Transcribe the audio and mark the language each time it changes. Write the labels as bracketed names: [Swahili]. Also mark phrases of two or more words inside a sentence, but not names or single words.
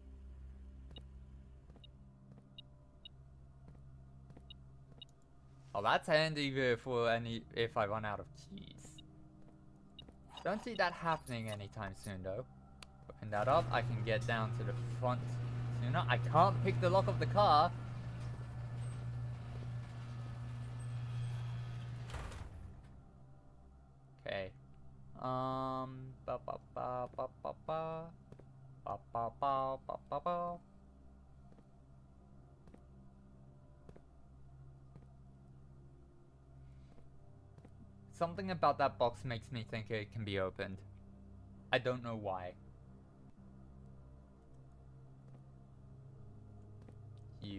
[English] Oh, that's handy for if I run out of keys. Don't see that happening anytime soon, though. Open that up. I can get down to the front sooner. I can't pick the lock of the car. Okay. Ba ba ba ba ba ba ba ba ba ba ba ba. Something about that box makes me think it can be opened. I don't know why. You.